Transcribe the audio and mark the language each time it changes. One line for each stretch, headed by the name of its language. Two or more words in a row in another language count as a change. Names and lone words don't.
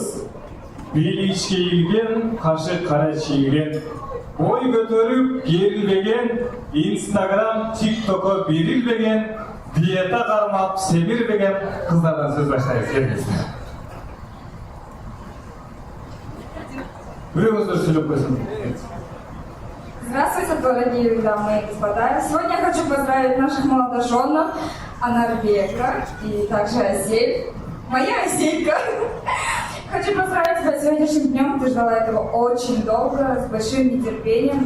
Kyrgyz: Бели ичке ийилген, кашы кара чийилген, бой көтөрүп керилбеген, Instagram, TikTok'о берилбеген, диета кармап семирбеген кыздардан сөз баштайбыз. Келиңиздер. Бирөөңүздөр сүйлөп койсун.
Russian: Здравствуйте, дорогие дамы и господа. Сегодня я хочу поздравить наших молодоженов Анарбека и также Азель. Моя Азелька. Хочу поздравить тебя с сегодняшним днем. Ты ждала этого очень долго, с большим нетерпением.